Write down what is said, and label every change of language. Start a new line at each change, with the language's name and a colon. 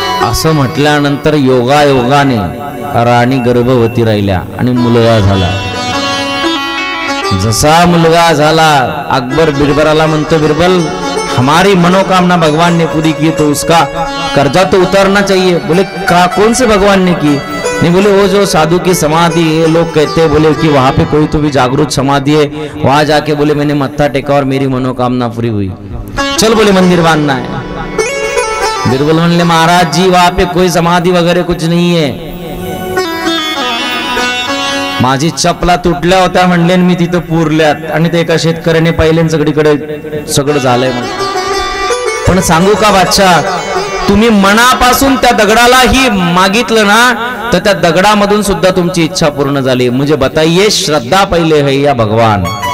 Marathi: असं म्हटल्यानंतर योगायोगाने राणी गर्भवती राहिल्या आणि मुलगा झाला. जसा मुलगा झाला अकबर बिरबलाला म्हणतो,
Hindi: बिरबल हमारी मनोकामना भगवान ने पूरी की तो उसका कर्जा तो उतारना चाहिए. बोले कौन से भगवान ने की? नहीं, बोले वो जो साधु की समाधि है, लोग कहते हैं बोले कि वहां पे कोई तो भी जागरूक समाधि है, वहां जाके बोले मैंने मत्था टेका और मेरी मनोकामना पूरी हुई. चल बोले मंदिर बांधना है. बिरबल म्हणले, महाराज जी वहां पे कोई समाधि वगैरह कुछ नहीं है.
Marathi: माझी चपला तुटल्या होत्या म्हणले, मी तिथं पुरल्यात आणि ते एका शेतकऱ्याने पाहिले सगळीकडे सगळं झालंय. पण सांगू का बादशाह, तुम्ही मनापासून त्या दगडालाही मागितलं ना तर त्या दगडामधून सुद्धा तुमची इच्छा पूर्ण झाली.
Hindi: मुझे बताइए श्रद्धा पहिले है या भगवान?